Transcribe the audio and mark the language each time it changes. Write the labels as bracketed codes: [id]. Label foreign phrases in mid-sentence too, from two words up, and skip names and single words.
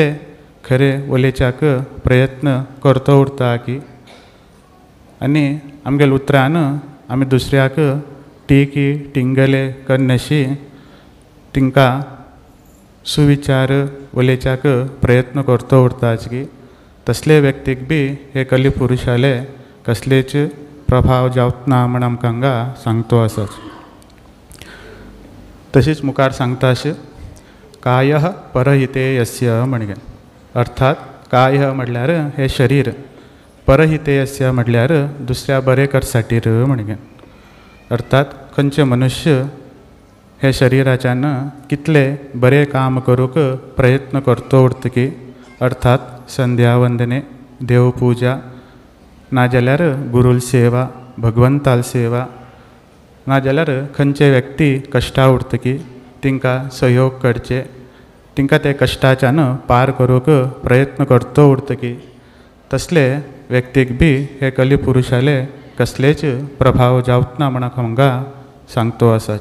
[kok] खरे उलोवच्याक प्रयत्न करतो उरता की आनी आमगेले उतरान आमी दुसऱ्याक टिकी टिंगले करनाशी तिंकां सुविचार उलोवच्याक प्रयत्न करतो उरताच की तसले व्यक्तीक बी हे कलिपुरुषाले कसलेच प्रभाव जावत ना म्हण आमकां हांगा सांगतो आसाच। तशीच मुखार सांगताश [sa] कायः परहिते यस्य [kok] म्हणगे। अर्थात कायः म्हटल्यार हे शरीर, [sa] परहिते यस्य [kok] म्हटल्यार दुसऱ्या बरे करसाटीर म्हणगे। अर्थात खंयचे मनुष्य हे शरीराच्यान कितले बरे काम करूक प्रयत्न करतो उरतकी अर्थात संध्या वंदने, देवपूजा ना जाल्यार गुरुल सेवा, भगवंताल सेवा ना जाल्यार खंयचे व्यक्ती कश्टा उरतकी तिंकां सहयोग करचे, तिंकां ते कश्टाच्यान पार करूक प्रयत्न करतो उरतकी तसले व्यक्तीक बी हे कलिपुरुषाले कसलेच प्रभाव जावत ना म्हण हांगा सांगतो आसाच।